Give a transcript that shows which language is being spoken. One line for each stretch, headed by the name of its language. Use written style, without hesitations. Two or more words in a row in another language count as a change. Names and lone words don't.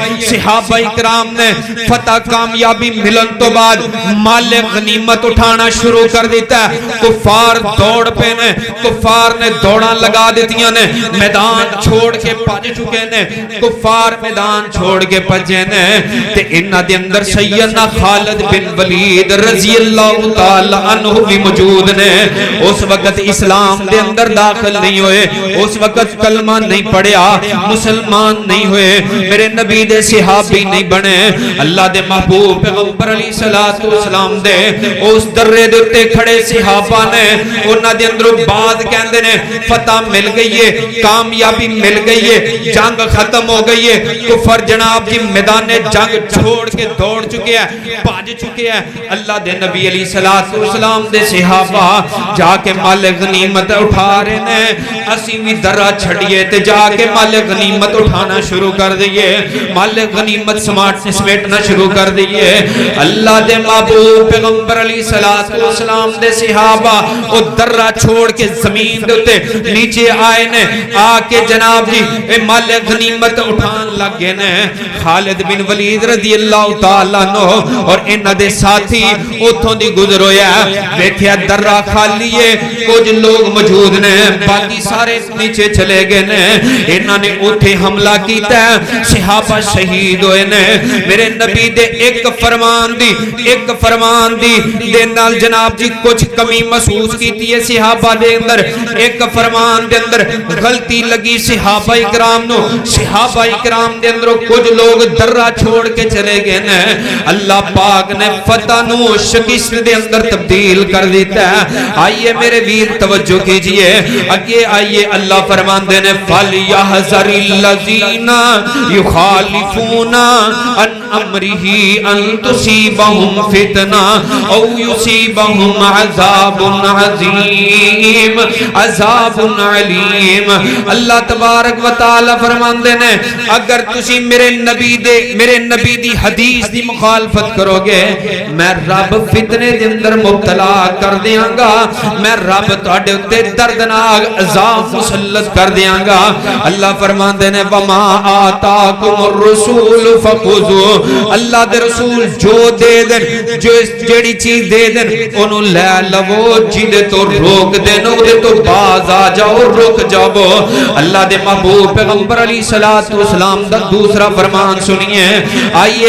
Punjabi: صحابہ کرام نے فتح کامیابی ملن تو بعد مال غنیمت اٹھانا شروع کر دیتا ہے، کفار دوڑ پہ نے، کفار نے دوڑاں لگا دیتیاں نے، میدان چھوڑ کے پج چکے نے، کفار میدان چھوڑ کے پجے نے، تے انہاں دے اندر سیدنا خالد بن ولید رضی اللہ تعالی عنہ بھی موجود نے۔ اس وقت اسلام دے اندر داخل نہیں ہوئے، اس وقت کلمہ نہیں پڑھیا، مسلمان نہیں ہوئے، میرے نبی دے صحابی نہیں بنے۔ اللہ دے محبوب پیغمبر علیہ الصلوۃ والسلام دے اس درے دے تے کھڑے صحابہ نے انہاں دے اندروں بعد کہندے نے فتح مل گئی ہے، کامیابی مل گئی ہے، جنگ ختم ہو گئی ہے، کفر جناب جی میدان جنگ چھوڑ کے دوڑ چکے ہیں، بھاج چکے ہیں۔ اللہ دے نبی علیہ الصلوۃ والسلام دے صحابہ جا کے مال غنیمت اٹھا رہے ہیں، اسی بھی درہ چھڑیے تے جا کے مال غنیمت اٹھانا شروع کر دئیے، مال غنیمت سمیٹنا شروع کر دئیے۔ اللہ دے محبوب پیغمبر علیہ الصلوۃ والسلام دے صحابہ او درہ چھوڑ کے زمین دے نیچے آئے نے، آ کے جناب جی اے مال غنیمت اٹھان لگے نے۔ خالد بن ولید رضی اللہ تعالیٰ عنہ اور انہاں دے ساتھی اتھوں دی گزر ہویا، دیکھیا درہ خالی ہے، کچھ لوگ موجود نے، باقی سارے نیچے چلے گئے نے۔ انہاں نے اتھے حملہ کیتا ہے، صحابہ شہید ہوئے نے۔ میرے نبی دے ایک فرمان دی دے نال جناب جی کچھ کمی محسوس کیتی ہے صحابہ دے اندر، ایک فرمان دے اندر غلطی لگی صحابہ اکرام نو، صحابہ اکرام دے اندر کچھ لوگ درہ چھوڑ کے چلے گئے نے۔ اللہ پاک نے فتح نو شکست دے اندر تبدیل کر دیتا ہے۔ آئیے میرے ویر توجہ کیجئے، اگے آئیے اللہ فرماندے نے
Arabic: فَلْيَحْذَرِ الَّذِينَ يُخَالِفُونَ عَنْ أَمْرِهِ أَن تُصِيبَهُمْ فِتْنَةٌ أَوْ يُصِيبَهُمْ عَذَابٌ عَظِيمٌ
Punjabi: عذاب علیم۔ اللہ تبارک و تعالی فرماندے نے اگر تسی میرے نبی دی حدیث دی مخالفت کرو گے، میں رب فتنے دے اندر مبتلا کر دیاں گا، میں رب تواڈے اُتے دردناک عذاب مسلط کر دیاں گا۔ اللہ فرماندے نے
Arabic: وَمَا آتَاكُمُ الرَّسُولُ فَخُذُوهُ
Punjabi: اللہ دے رسول جو دے دن جو جیڑی چیز دے دن انہوں لے لو جیدے تو روک دین اودے تو باز آ جاؤ روک جاؤ اللہ دے محبوب پیغمبر علیہ السلام دا دوسرا فرمان سنیے آئیے